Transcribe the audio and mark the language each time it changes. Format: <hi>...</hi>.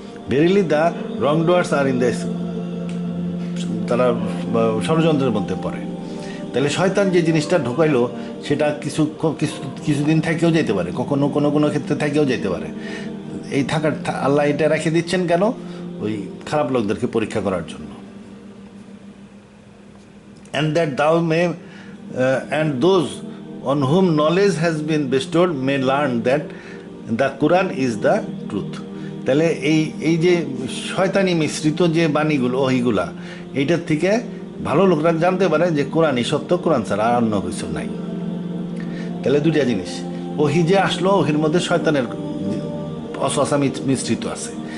<en>verily the wrong doers are in this,</en> <bn>তারা ষড়যন্ত্রের মধ্যে পড়ে। তাহলে শয়তান যে জিনিসটা ঢুকাইলো সেটা কিছুদিন থেকেও যেতে পারে, কখনো কোনো ক্ষেত্রে থেকেও যেতে পারে। এই থাকার আল্লাহ এটা রেখে দিচ্ছেন কেন, ওই খারাপ লোকদেরকে পরীক্ষা করার জন্য।</bn> <en>and that thou may and those on whom knowledge has been bestowed may learn that the Quran is the truth.</en> <bn>তাহলে এই যে শয়তানি মিশ্রিত যে বাণীগুলো, ওহিগুলা, এইটার থেকে ভালো লোকরা জানতে পারে যে কোরআনই সত্য, কোরআন ছাড়া আর অন্য কিছু নাই। তাহলে দুইটা জিনিস, ওহি যে আসলো ওহির মধ্যে শয়তানের অসওয়াসা মিশ্রিত আছে।</bn>